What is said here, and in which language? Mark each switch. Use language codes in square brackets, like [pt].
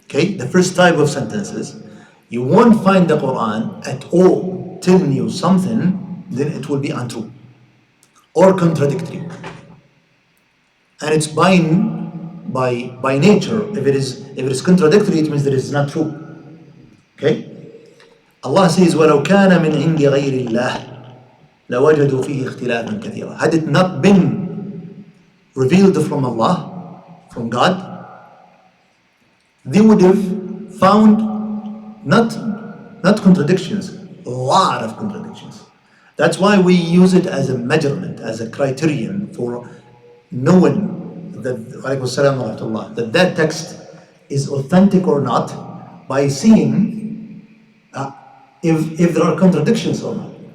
[en] Okay, the first type of sentences, you won't find the Quran at all telling you something, then it will be untrue or contradictory. And it's by nature. If it is contradictory, it means that it's not true. Okay? Allah says, [ar] وَلَوْ كَانَ مِنْ عِنْدِ غَيْرِ اللَّهِ لَوَجَدُوا فِيهِ اخْتِلَافًا كَثِيرًا. [en] Had it not been revealed from Allah, from God, they would have found not contradictions, a lot of contradictions. That's why we use it as a measurement, as a criterion for knowing that that text is authentic or not by seeing if there are contradictions or not.